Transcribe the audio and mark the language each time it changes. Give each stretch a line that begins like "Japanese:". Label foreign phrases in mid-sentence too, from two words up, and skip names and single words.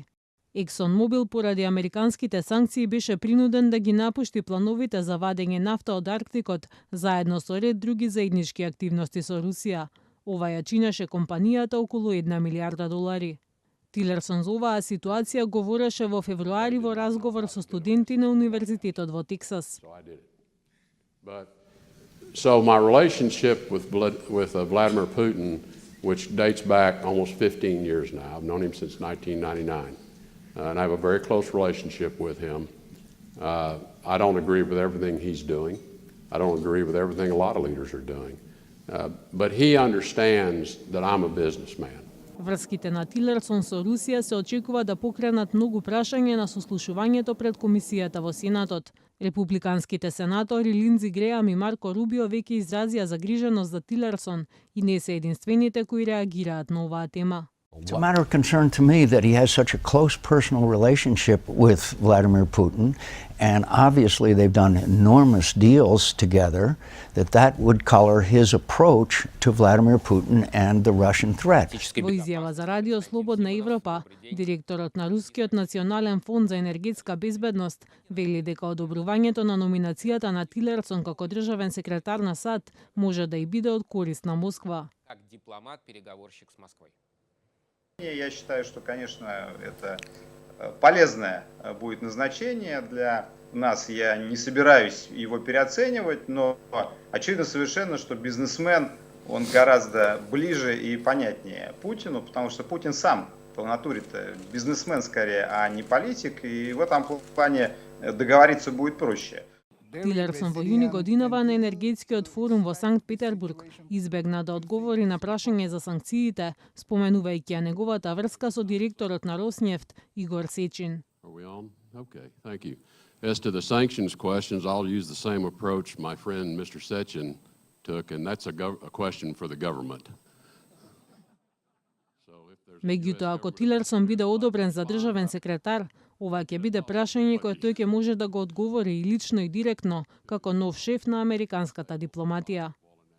Macedonian: Exxon Mobil поради американските санкции беше принуден да ги напушти плановите за вадење нафта од Арктикот, заедно со ред други заеднички активности со Русија. Ова ја чинеше компанијата околу $1 милиарда. Тилерсон за оваа ситуација говореше во февруари во разговор со студенти на Универзитетот во Тексас.
English: So my relationship with Vladimir Putin, which dates back almost 15 years now, I've known him since 1999, and I have a very close relationship with him. I don't agree with everything he's doing. I don't agree with everything a lot of leaders are doing. But he understands that I'm a businessman.
Macedonian: Врските на Тилерсон со Русија се очекува да покренат многу прашања на сослушувањето пред комисијата во Сенатот. Републиканските сенатори Линдзи Греам и Марко Рубио веќе изразија загриженост за Тилерсон и не се единствените кои реагираат на оваа тема. It's a matter of concern to me that he has such a close personal relationship with Vladimir Putin, and obviously they've done enormous deals together, that would color his approach to Vladimir Putin and the Russian threat. Во изјава за Радио Слободна Европа, директорот на Рускиот национален фонд за енергетска безбедност вели дека одобрувањето на номинацијата на Тилерсон како државен секретар на САД може да и биде од корист на Москва.
Russian: Как дипломат-переговорщик с Москвой. Я считаю, что, конечно, это полезное будет назначение для нас. Я не собираюсь его переоценивать, но очевидно совершенно, что бизнесмен, он гораздо ближе и понятнее Путину, потому что Путин сам по натуре-то бизнесмен скорее, а не политик, и в этом плане договориться будет проще.
Macedonian: Тилерсон во јуни годинава на енергетскиот форум во Санкт Петербург избегна да одговори на прашање за санкциите, споменувајќи ја неговата врска со директорот на Роснефт Игор Сечин.
English: Okay, thank you. As to the sanctions questions, I'll use the same approach my friend Mr. Sechin took, and that's a question for the government.
Macedonian: Меѓутоа, ако Тилерсон биде одобрен за државен секретар, ова ќе биде прашање кое тој ќе може да го одговори и лично и директно, како нов шеф на американската дипломатија.